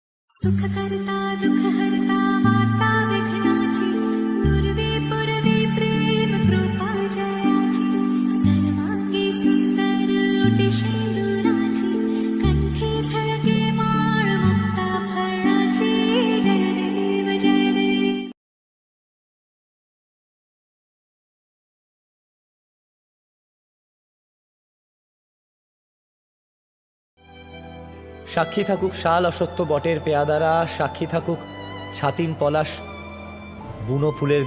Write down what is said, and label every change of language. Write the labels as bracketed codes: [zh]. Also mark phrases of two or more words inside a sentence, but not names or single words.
[mr] सुख करता दुख हरता वार्ता विघ्नाची नुरवे पुरवे प्रेम कृपा जयाची सर्वांगी सुंदर उटी शेंदुराची कंठी झळके माळ मुक्ता फळाची जय देव जय देव। [bn] সাক্ষী থাকুক শাল অসত্য বটের পেয়াদারা, সাক্ষী থাকুক ছাতিম পলাশ বুনো ফুলের